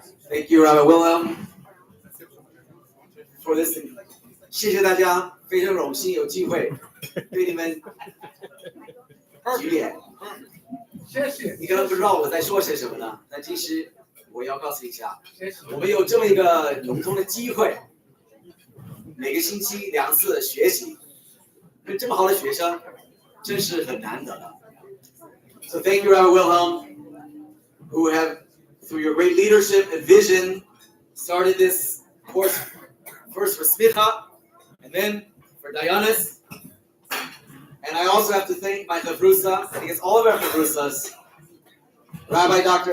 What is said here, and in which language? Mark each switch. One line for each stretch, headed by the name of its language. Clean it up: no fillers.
English: Thank you, Rabbi Wilhelm, for this.
Chinese: 谢谢大家，非常荣幸有机会对你们举脸。谢谢。你可能不知道我在说些什么呢，但其实我要告诉你一下，我们有这么一个永通的机会，每个星期2次学习，跟这么好的学生，真是很难得的。
English: So thank you, Rabbi Wilhelm, who have, through your great leadership and vision, started this course first for Smicha, and then for Dayanis. And I also have to thank my Chavrusa, I guess all of our Chavrusas, Rabbi Dr.